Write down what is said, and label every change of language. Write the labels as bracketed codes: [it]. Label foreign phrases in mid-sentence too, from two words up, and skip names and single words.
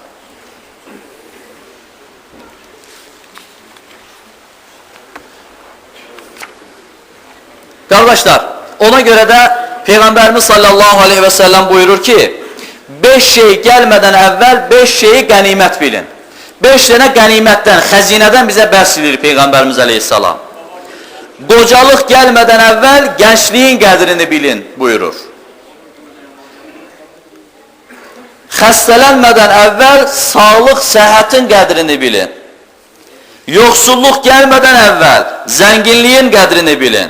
[tr] Kardeşler, ona göre de Peygamberimiz [ar] صلى الله عليه وسلم [tr] buyurur ki, 5 şey gelmeden evvel 5 şeyi ganimet bilin. 5 tane ganimetten, hazineden bize bahsedilir Peygamberimiz aleyhisselam. [az] Qocalıq gəlmədən əvvəl gəncliyin qədrini bilin buyurur. Xəstələnmədən əvvəl sağlıq, səhhətin qədrini bilin. Yoxsulluq gəlmədən əvvəl zənginliyin qədrini bilin.